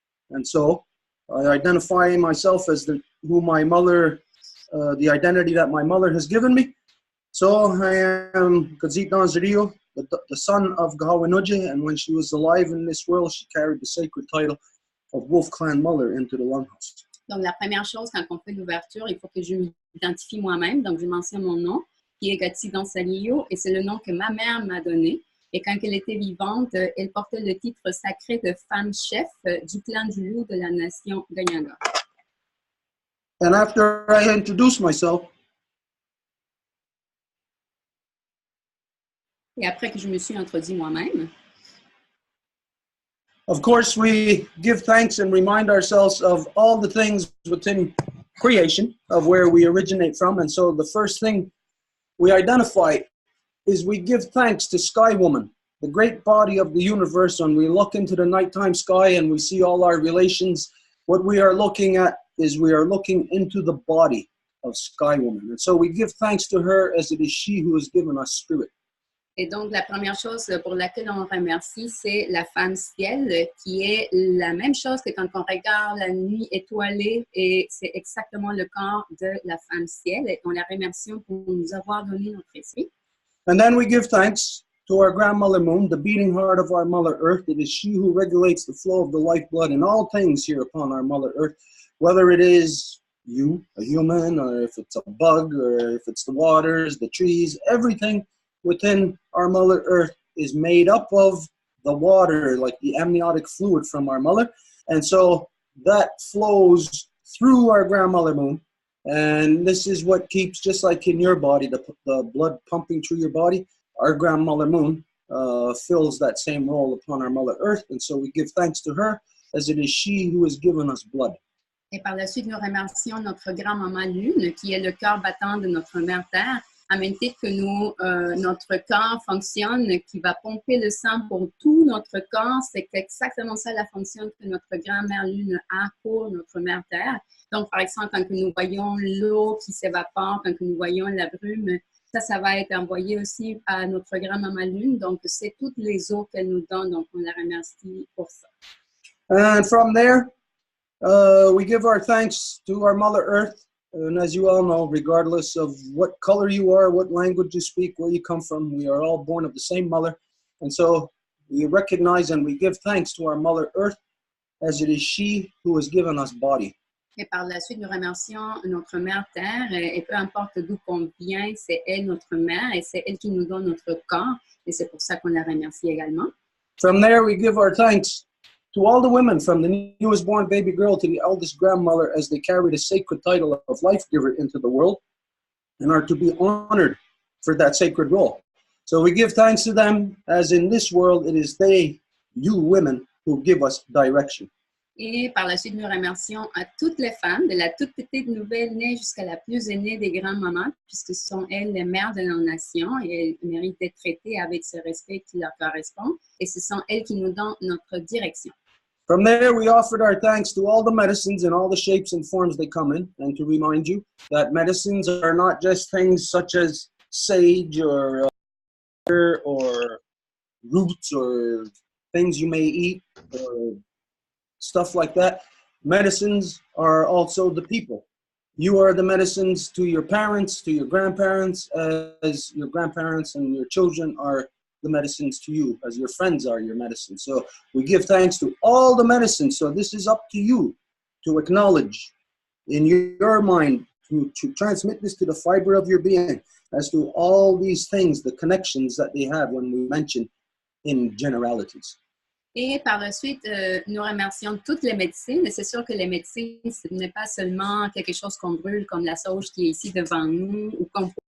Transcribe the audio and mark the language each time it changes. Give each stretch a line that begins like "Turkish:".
English: And so I identify myself as who my mother, the identity that my mother has given me. So I am Kazit Nazariyo, the son of Gahawinuji, and when she was alive in this world, she carried the sacred title of Wolf Clan Mother into the Longhouse.
French: Donc, la première chose, quand on fait l'ouverture, il faut que je m'identifie moi-même. Donc, je mentionne mon nom, qui est Kazit Nazariyo, et c'est le nom que ma mère m'a donné. Et quand elle était vivante, elle portait le titre sacré de femme chef du clan du loup de la nation Ganyaga.
English: And after I introduce myself,
French: et après que je me suis introduit moi-même,
English: of course, we give thanks and remind ourselves of all the things within creation, of where we originate from. And so the first thing we identify is we give thanks to Sky Woman, the great body of the universe. When we look into the nighttime sky and we see all our relations, what we are looking at is we are looking into the body of Sky Woman. And so we give thanks to her as it is she who has given us spirit.
French: Et donc, la première chose pour laquelle on remercie, c'est la femme ciel, qui est la même chose que quand on regarde la nuit étoilée, et c'est exactement le corps de la femme ciel. Et on la remercie pour nous avoir donné notre esprit.
English: And then we give thanks to our grandmother Moon, the beating heart of our Mother Earth. It is she who regulates the flow of the lifeblood in all things here upon our Mother Earth, whether it is you, a human, or if it's a bug, or if it's the waters, the trees, everything within our Mother Earth is made up of the water, like the amniotic fluid from our mother. And so that flows through our grandmother Moon. And this is what keeps, just like in your body, the blood pumping through your body, our grandmother Moon fills that same role upon our Mother Earth. And so we give thanks to her as it is she who has given us blood.
French: Et par la suite, nous remercions notre grand-maman Lune, qui est le cœur battant de notre mère Terre, à même titre que notre corps fonctionne, qui va pomper le sang pour tout notre corps. C'est exactement ça la fonction que notre grand-mère Lune a pour notre mère Terre. Donc, par exemple, quand nous voyons l'eau qui s'évapore, quand nous voyons la brume, ça va être envoyé aussi à notre grand-maman Lune. Donc, c'est toutes les eaux qu'elle nous donne. Donc, on la remercie pour ça.
English: And from there, we give our thanks to our Mother Earth. And as you all know, regardless of what color you are, what language you speak, where you come from, we are all born of the same mother. And so we recognize and we give thanks to our Mother Earth as it is she who has given us body.
French: Et par la suite, nous remercions notre mère Terre. Et peu importe d'où qu'on vient, c'est elle notre mère et c'est elle qui nous donne notre corps. Et c'est pour ça qu'on la remercie également.
English: From there, we give our thanks to all the women, from the newest born baby girl to the eldest grandmother, as they carry the sacred title of life giver into the world and are to be honored for that sacred role. So we give thanks to them, as in this world, it is they, you women, who give us direction.
French: Et par la suite, nous remercions à toutes les femmes, de la toute petite nouvelle née jusqu'à la plus aînée des grands-mamans, puisque ce sont elles les mères de nos nations et elles méritent d'être traitées avec ce respect qui leur correspond. Et ce sont elles qui nous donnent notre direction.
English: From there, we offered our thanks to all the medicines in all the shapes and forms they come in, and to remind you that medicines are not just things such as sage or roots or things you may eat or stuff like that. Medicines are also the people. You are the medicines to your parents, to your grandparents, as your grandparents and your children are the medicines to you, as your friends are your medicine. So we give thanks to all the medicines. So this is up to you to acknowledge in your mind, to transmit this to the fiber of your being, as to all these things, the connections that they have when we mention in generalities.
French: Et par la suite, nous remercions toutes les médecines. Et c'est sûr que les médecines, ce n'est pas seulement quelque chose qu'on brûle comme la sauge qui est ici devant nous ou qu'on